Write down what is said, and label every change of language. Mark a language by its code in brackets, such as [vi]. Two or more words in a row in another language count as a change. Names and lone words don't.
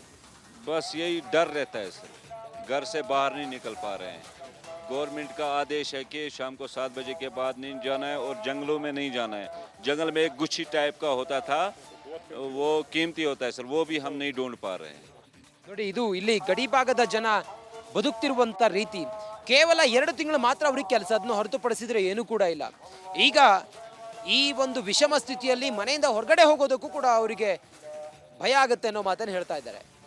[hi] बस यही डर रहता है सर, घर से बाहर नहीं निकल पा रहे हैं। गवर्नमेंट का आदेश है कि शाम को 7 बजे के बाद नहीं जाना है और जंगलों में नहीं जाना है। जंगल में एक गुच्छी टाइप का होता था, वो कीमती होता है सर, वो भी हम नहीं ढूंढ पा रहे हैं। [kn] ನೋಡಿ ಇದು ಇಲ್ಲಿ ಗಡಿ ಭಾಗದ ಜನ ಬದುಕ್ತಿರುವಂತ ರೀತಿ. ಕೇವಲ 2 ತಿಂಗಳು ಮಾತ್ರ ಅವ್ರಿಗೆ ಕೆಲಸ, ಅದನ್ನು ಹೊರತುಪಡಿಸಿದ್ರೆ ಏನೂ ಕೂಡ ಇಲ್ಲ. ಈಗ ಈ ಒಂದು ವಿಷಮ ಸ್ಥಿತಿಯಲ್ಲಿ ಮನೆಯಿಂದ ಹೊರಗಡೆ ಹೋಗೋದಕ್ಕೂ ಕೂಡ ಅವರಿಗೆ ಭಯ ಆಗುತ್ತೆ ಅನ್ನೋ ಮಾತನ್ನು ಹೇಳ್ತಾ ಇದ್ದಾರೆ.